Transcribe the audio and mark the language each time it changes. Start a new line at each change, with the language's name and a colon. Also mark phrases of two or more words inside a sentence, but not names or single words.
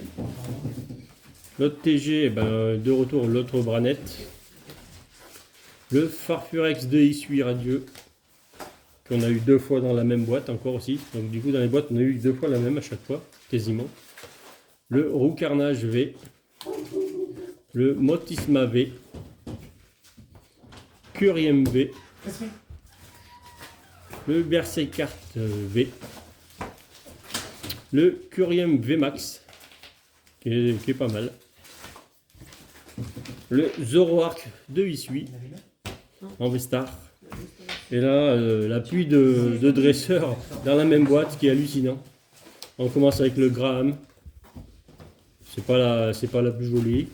French: L'autre TG, eh ben, de retour l'autre Branette. Le Farfurex de Isui Radieux, qu'on a eu 2 fois dans la même boîte encore aussi. Donc du coup dans les boîtes on a eu 2 fois la même à chaque fois, quasiment. Le Roucarnage V. Le Motisma V. Curiem V. Le Berserkart V. Le Curiem V Max, qui est pas mal. Le Zoroark de Isui en V-Star. Et là, la pluie de dresseurs dans la même boîte qui est hallucinant. On commence avec le Graham. C'est pas la plus jolie.